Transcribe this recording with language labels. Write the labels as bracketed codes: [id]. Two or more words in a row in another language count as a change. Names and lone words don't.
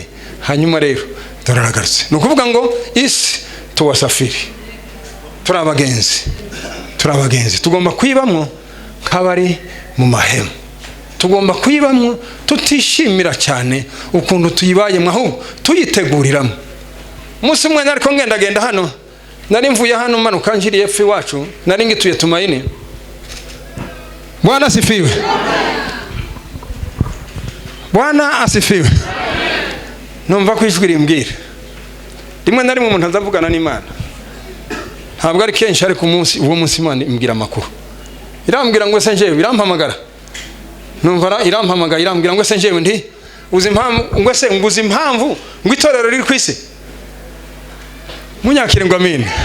[rw] Hanyuma rero turaragarutse. No kuvuga ngo isi tuwasafiri, turabagenzi, tugomba kwibamwo nk'abari mu mahema. Tugomba kwibamwo tutishimira cyane ukuntu tuyibayemo, ahubwo tuyiteguriramo. Umunsi umwe nariko ngenda hano, nari mvuye hano manuka njiriye epfo iwacu, nari ngituye Tumaini. [sw] Bwana asifiwe. Bwana asifiwe. [rw] Numva ko ijwi rimbwira rimwe na rimwe umuntu azavugana n'Imana, ntabwo ari kenshi, ariko uwo munsi Imana imbwira amakuru, irambwira ngo ese njyewe, irampamagara, numva irampamagara, irambwira ngo ese njyewe ndi uzi impamvu, ngo ese nguzi impamvu ngo itorero riri ku isi, munyakire ngo amen.